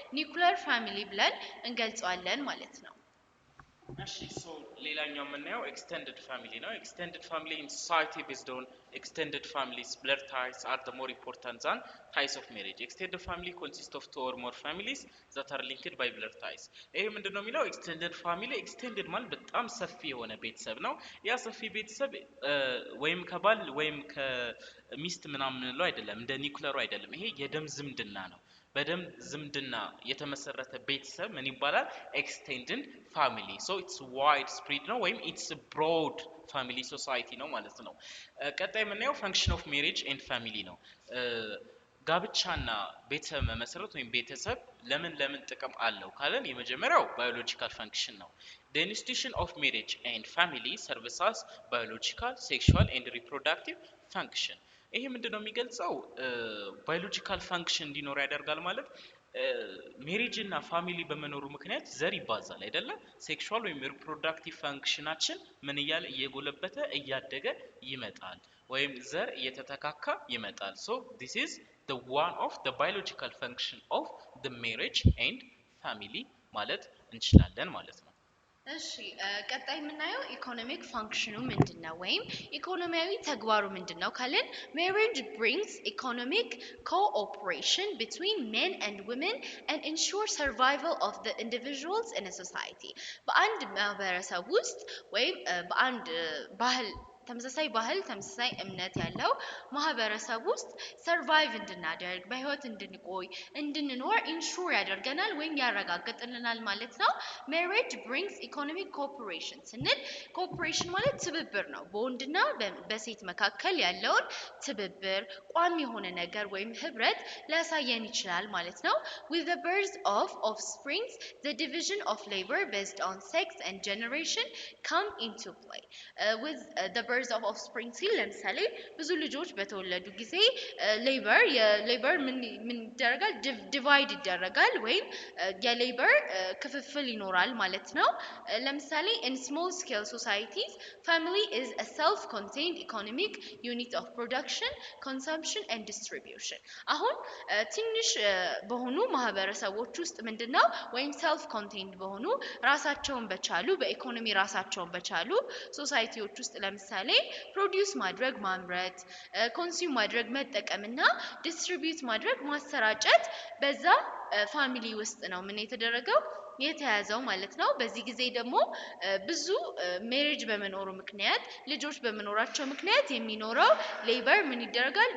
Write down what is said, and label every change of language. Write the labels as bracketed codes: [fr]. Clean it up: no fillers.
[am] ኒውክሊየር ፋሚሊ ብለን እንገልጸዋለን ማለት ነው። እሺ ሶ ሌላኛው የምናየው [en] extended family ነው። extended family in society based on extended families blood ties are the more important than ties of marriage. extended family consists of two or more families that are linked by blood ties. [am] ይሄ ምንድነው የሚለው extended family extended ማለት በጣም ሰፊ የሆነ ቤተሰብ ነው። ያ ሰፊ ቤተሰብ ወይም ከባል ወይም ከሚስት ምናምን ነው አይደለም፣ እንደ ኒውክሊየሩ አይደለም። ይሄ የደም ዝምድና ነው። በደም ዝምድና የተመሰረተ ቤተሰብ ምን ይባላል? [en] extended family. so it's wide spread [am] ነው ወይም [en] it's a broad family society [am] ነው ማለት ነው። ቀጣይ የምናየው [en] function of marriage and family [am] ነው። ጋብቻና ቤተሰብ መመስረት ወይም ቤተሰብ ለምን ጥቅም አለው ካለን የመጀመሪያው biological function ነው። [en] the institution of marriage and family serves as biological, sexual and reproductive function. [am] ይሄ ምንድነው የሚገልጸው? ባዮሎጂካል ፋንክሽን እንዲኖር ያደርጋል ማለት ሜሪጅ እና ፋሚሊ በመኖሩ ምክንያት ዘር ይባዛል አይደለ? ሴክሹዋል ወይም ሪፕሮዳክቲቭ ፋንክሽናችን ምን እያለ እየጎለበተ እያደገ ይመጣል ወይም ዘር እየተተካካ ይመጣል። [en] so this is the one of the biological function of the marriage and family [am] ማለት እንችላለን ማለት ነው። እሺ ቀጣይ የምናየው ኢኮኖሚክ ፋንክሽኑ ምንድነው ወይም ኢኮኖሚያዊ ተግባሩ ምንድነው ካልን [en] marriage brings economic cooperation between men and women and ensure survival of the individuals in a society. [am] በአንድ ማህበረሰብ ውስጥ ወይም በአንድ ባህል ተመሳሳይ ባህል ተመሳሳይ እምነት ያለው ማህበረሰብ ውስጥ ሰርቫይቭ እንድናደርግ በህይወት እንድንቆይ እንድንኖር ኢንሹር ያደርገናል ወይም ያረጋግጥልናል ማለት ነው። [en] marriage brings economic cooperation [am] ስንል ኮኦፕሬሽን ማለት ትብብር ነው። በወንድና በሴት መካከል ያለውን ትብብር ቋሚ የሆነ ነገር ወይም ህብረት ሊያሳየን ይችላል ማለት ነው። [en] with the birth of offsprings the division of labor based on sex and generation come into play. with the birth of offspring [am] ሲል ለምሳሌ ብዙ ልጆች በተወለዱ ጊዜ የሌበር ምን ይደረጋል? ዲቫይድ ይደረጋል ወይም የሌበር ክፍፍል ይኖራል ማለት ነው። ለምሳሌ [en] in small scale societies family is a self-contained economic unit of production, consumption and distribution. [am] አሁን ትንሽ በሆኑ ማህበረሰቦች ውስጥ ምንድነው ወይም self contained በሆኑ ራሳቸውን በቻሉ በኢኮኖሚ ራሳቸውን በቻሉ ሶሳይቲዎች ውስጥ ለምሳሌ ፕሮዲዩስ ማድረግ ማምረት፣ ኮንሱም ማድረግ መጠቀምና ዲስትሪቢዩት ማድረግ ማሰራጨት በዛ ፋሚሊ ውስጥ ነው ምን የተደረገው የተያዘው ማለት ነው። በዚህ ጊዜ ደግሞ ብዙ ሜሪጅ በመኖሩ ምክንያት ልጆች በመኖራቸው ምክንያት የሚኖረው ሌበር ምን ይደረጋል?